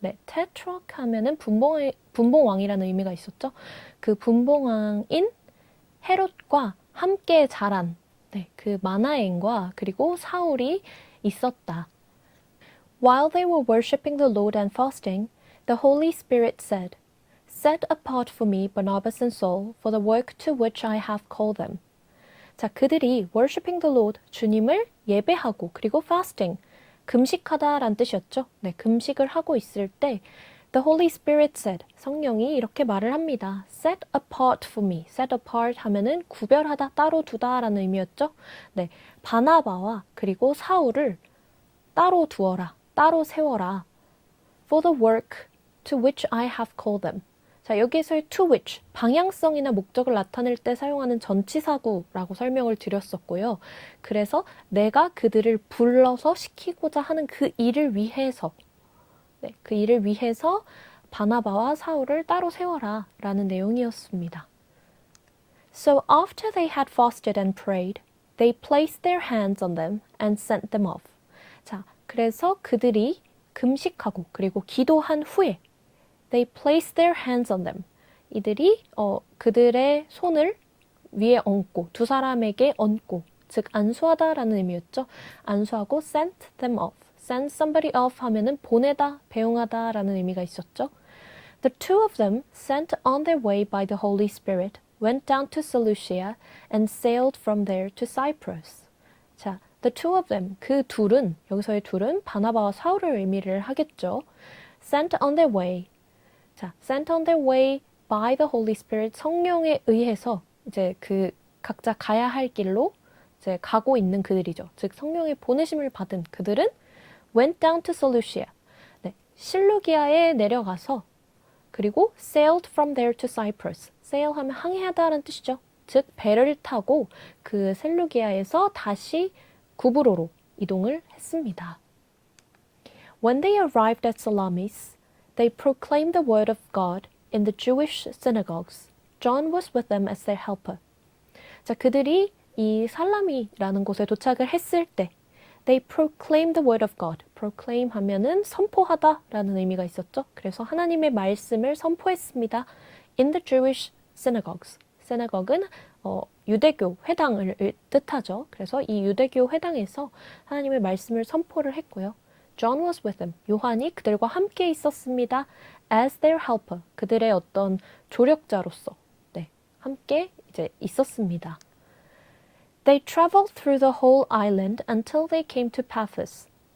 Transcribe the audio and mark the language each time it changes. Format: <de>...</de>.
<ko>테트라크 하면은 분봉왕이라는 의미가 있었죠. 그 분봉왕인 헤롯과 함께 자란 그 마나엔과 그리고 사울이 있었다.</ko> <en>While they were worshipping the Lord and fasting, the Holy Spirit said, Set apart for me Barnabas and Saul for the work to which I have called them.</en> <ko>자, 그들이</ko> <en>worshipping the Lord,</en> <ko>주님을 예배하고 그리고 fasting, 금식하다라는 뜻이었죠. 금식을 하고 있을 때</ko> <en>The Holy Spirit said,</en> <ko>성령이 이렇게 말을 합니다.</ko> <en>Set apart for me.</en> <ko>Set apart 하면은 구별하다, 따로 두다라는 의미였죠. 바나바와 그리고 사울을 따로 두어라, 따로 세워라.</ko> <en>For the work to which I have called them.</en> <ko>자, 여기에서의 to which, 방향성이나 목적을 나타낼 때 사용하는 전치사구라고 설명을 드렸었고요. 그래서 내가 그들을 불러서 시키고자 하는 그 일을 위해서 그 일을 위해서 바나바와 사울을 따로 세워라 라는 내용이었습니다.</ko> <en>So after they had fasted and prayed, they placed their hands on them and sent them off.</en> <ko>자, 그래서 그들이 금식하고 그리고 기도한 후에</ko> <en>they placed their hands on them.</en> <ko>이들이 그들의 손을 위에 얹고 두 사람에게 얹고 즉 안수하다라는 의미였죠. 안수하고</ko> <en>sent them off.</en> <ko>Send somebody off 하면은 보내다, 배웅하다 라는 의미가 있었죠.</ko> <en>The two of them, sent on their way by the Holy Spirit, went down to Seleucia and sailed from there to Cyprus.</en> <ko>자,</ko> <en>the two of them,</en> <ko>그 둘은, 여기서의 둘은 바나바와 사울을 의미를 하겠죠.</ko> <en>Sent on their way.</en> <ko>자,</ko> <en>sent on their way by the Holy Spirit,</en> <ko>성령에 의해서 이제 그 각자 가야 할 길로 이제 가고 있는 그들이죠. 즉 성령의 보내심을 받은 그들은</ko> <en>went down to Seleucia.</en> <ko>실루기아에 내려가서 그리고</ko> <en>sailed from there to Cyprus.</en> <ko>sail 하면 항해하다라는 뜻이죠. 즉 배를 타고 그 셀루기아에서 다시 구브로로 이동을 했습니다.</ko> <en>When they arrived at Salamis, they proclaimed the word of God in the Jewish synagogues. John was with them as their helper.</en> <ko>자, 그들이 이 살라미라는 곳에 도착을 했을 때</ko> <en>They proclaimed the word of God.</en> <ko>proclaim 하면은 선포하다라는 의미가 있었죠. 그래서 하나님의 말씀을 선포했습니다.</ko> <en>In the Jewish synagogues.</en> <ko>synagogue는 유대교 회당을 뜻하죠. 그래서 이 유대교 회당에서 하나님의 말씀을 선포를 했고요.</ko> <en>John was with them.</en> <ko>요한이 그들과 함께 있었습니다.</ko> <en>As their helper.</en> <ko>그들의 어떤 조력자로서 함께 이제 있었습니다.</ko> <en>They traveled through the whole island until they came to Paphos.</en>